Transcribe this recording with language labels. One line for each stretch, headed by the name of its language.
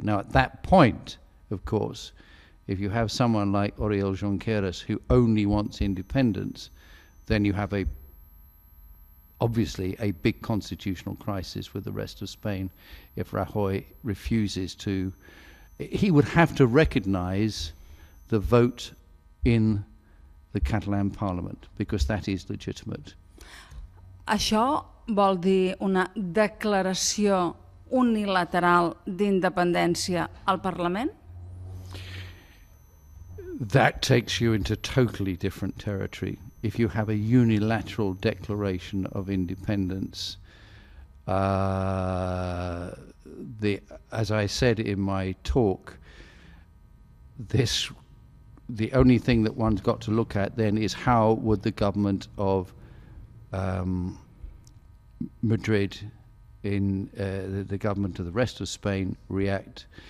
English: Now, at that point, of course, if you have someone like Oriol Junqueras who only wants independence, then you have obviously a big constitutional crisis with the rest of Spain if Rajoy refuses to. He would have to recognize the vote in the Catalan Parliament, because that is legitimate.
Catalan: Això vol dir una declaració unilateral d'independència al Parlament?
English: That takes you into totally different territory. If you have a unilateral declaration of independence, as I said in my talk, the only thing that one's got to look at then is how would the government of Madrid, in the government of the rest of Spain, react.